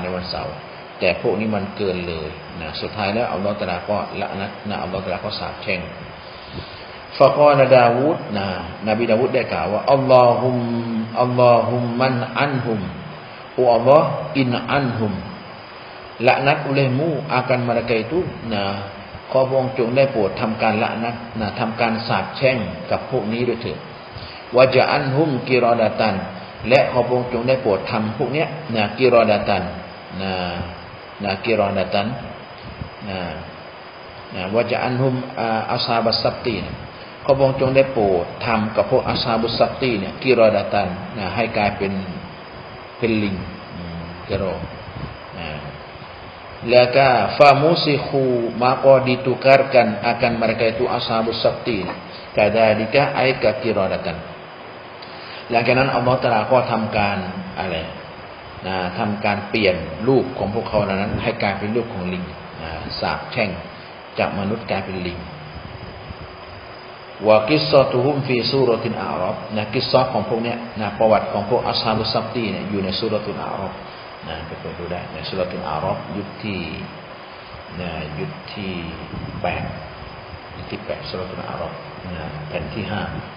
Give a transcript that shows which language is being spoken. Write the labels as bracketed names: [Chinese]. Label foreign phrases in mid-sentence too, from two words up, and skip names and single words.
[Thai] วันเสาร์แต่พวกนี้มันเกินเลยสุดท้ายแล้วอัลลอฮฺตะอาลาก็ละนัดอัลลอฮฺตะอาลาก็สาปแช่งฟะกอลดา วูดนบีดาวูดได้กล่าวว่า [Arabic] اللهم العنهم [Thai] โอ้อัลลอฮ์อินอันฮุมละนัด [Malay] olehmu akan mereka itu [Thai] ขอพระองค์จงได้โปรดทำการละนัดทำการสาปแช่งกับพวกนี้ด้วยเถิด [Arabic] واجعلهم قردة [Thai] และขอพระองค์จงได้โปรดทำพวกเนี้ย [Arabic] قردة قردة واجعلهم أصحاب السبت [Thai] ขอพระองค์จงได้โปรดทำกับพวก [Arabic] أصحاب السبت [Thai] เนี่ยกิรอดาตันให้กลายเป็นลิงกิรอ แล้วก็ฟามุซิคู [Malay] maka ditukarkan akan mereka itu ashabus sabti [Thai] กะดาลิกะไอกะกิรอดะกันหลังจากนั้นอัลเลาะห์ตะอาลาก็ทำการ อะไรทำการเปลี่ยนรูปของพวกเขานั้นให้กลายเป็นรูปของลิงสาปแช่งจากมนุษย์กลายเป็นลิง [Arabic] وقصتهم في سورة الأعراف [Thai] กิสซะของพวกเนี้ยประวัติของพวกอัศฮาบุสซับตีเนี่ยอยู่ในซูเราะตุนอาราฟไปเปิดดูได้ในซูเราะตุนอาราฟยุคที่8ซูเราะตุนอาราฟแผ่นที่5